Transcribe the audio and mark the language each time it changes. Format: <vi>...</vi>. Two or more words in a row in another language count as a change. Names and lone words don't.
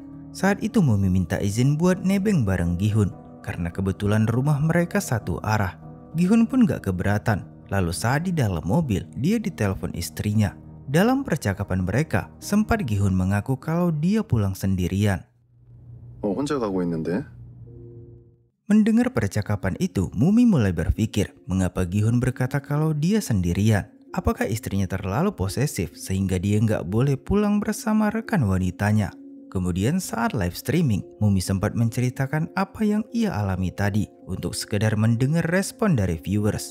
<id>Saat itu Mumi minta izin buat nebeng bareng Gi-hun karena kebetulan rumah mereka satu arah. Gi-hun pun gak keberatan. Lalu saat di dalam mobil, dia ditelepon istrinya. Dalam percakapan mereka, sempat Gi-hun mengaku kalau dia pulang sendirian.</id> <ko>혼자 가고 있는데?</ko> <id>Mendengar percakapan itu, Mumi mulai berpikir mengapa Gi-hun berkata kalau dia sendirian. Apakah istrinya terlalu posesif sehingga dia gak boleh pulang bersama rekan wanitanya? Kemudian saat</id> <en>live streaming,</en> <id>Mumi sempat menceritakan apa yang ia alami tadi untuk sekedar mendengar respon dari viewers.</id>